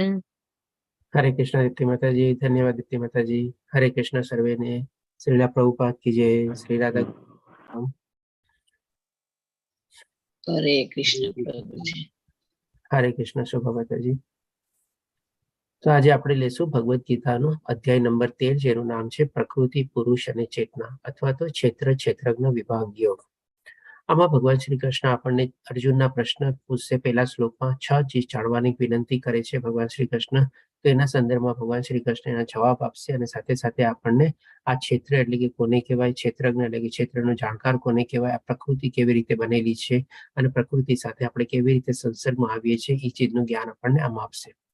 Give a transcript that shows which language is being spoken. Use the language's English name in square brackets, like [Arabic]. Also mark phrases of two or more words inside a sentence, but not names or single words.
[Hindi] हरे कृष्ण दीप्ति माता जी। धन्यवाद दीप्ति माता जी। हरे कृष्ण सर्वे ने। श्रीला प्रभुपाद की जय। श्री राधा। हरे कृष्ण प्रभु जी। हरे कृष्ण शोभा माता जी। तो आज [Gujarati] આપણે લેશું ભગવદ ગીતાનો અધ્યાય નંબર 13 જેનું નામ છે પ્રકૃતિ પુરુષ અને ચેતના અથવા તો ક્ષેત્રજ્ઞ વિભાગ યોગ। આમાં ભગવાન શ્રી કૃષ્ણ આપણને અર્જુનના પ્રશ્ન પૂછશે પહેલા શ્લોકમાં 6 ચીજ જાણવાની વિનંતી કરે છે ભગવાન શ્રી કૃષ્ણ। તો એના સંદર્ભમાં ભગવાન શ્રી કૃષ્ણ એના જવાબ આપશે અને સાથે સાથે આપણને આ ક્ષેત્ર એટલે કે કોને કહેવાય, ક્ષેત્રજ્ઞ એટલે કે ક્ષેત્રનો જાણકાર કોને કહેવાય, આ પ્રકૃતિ કેવી રીતે બનેલી છે અને પ્રકૃતિ સાથે આપણે કેવી રીતે સંસર્ગમાં આવીએ છીએ એ ચીજનું જ્ઞાન આપણને આમાં આપશે।